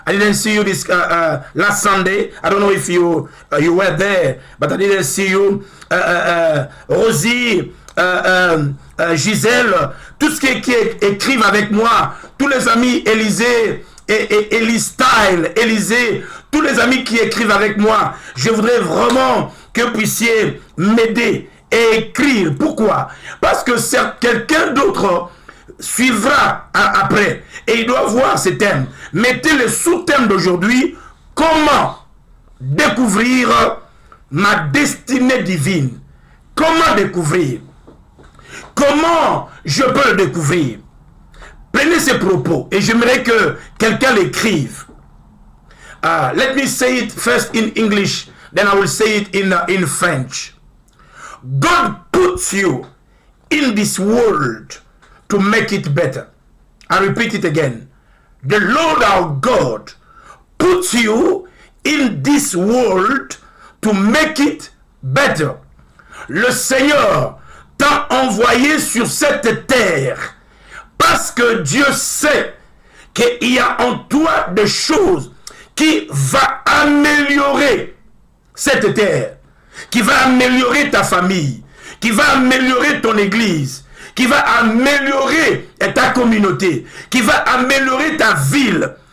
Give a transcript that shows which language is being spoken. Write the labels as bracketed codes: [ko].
[en] I didn't see you this last Sunday. I don't know if you were there, but I didn't see you. [fr] Rosie, Gisèle, tout ce qui écrivent avec moi, tous les amis Élisée et Elise Style, Élisée, tous les amis qui écrivent avec moi, je voudrais vraiment que vous puissiez m'aider et écrire. Pourquoi? Parce que quelqu'un d'autre suivra après et il doit voir ces thèmes. Mettez le sous-thème d'aujourd'hui: comment découvrir ma destinée divine. Comment découvrir? Comment je peux le découvrir? Prenez ces propos et j'aimerais que quelqu'un l'écrive. [en] Let me say it first in English, then I will say it in French. God puts you in this world to make it better. I repeat it again. The Lord our God puts you in this world to make it better. [fr] Le Seigneur t'a envoyé sur cette terre parce que Dieu sait qu'il y a en toi des choses qui vont améliorer cette terre, qui va améliorer ta famille, qui va améliorer ton église, qui va améliorer ta communauté, qui va améliorer ta ville.